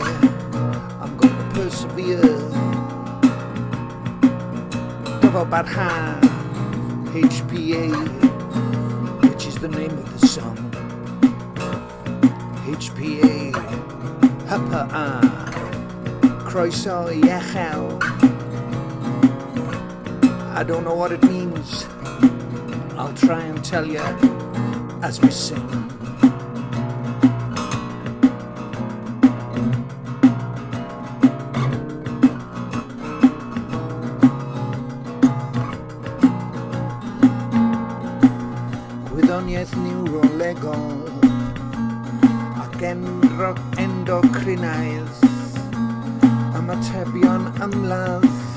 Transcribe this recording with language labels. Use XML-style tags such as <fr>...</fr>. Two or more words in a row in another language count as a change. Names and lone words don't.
<en>I'm gonna persevere. About half HPA, which is the name of the song. HPA, HPA,</en> <cy>Croeso, echel.</cy> <en>I don't know what it means. I'll try and tell you as we sing.</en> <cy>Gwyddoniaeth niwrolegol ac endocrinaidd, ymatebion ymladd,</cy>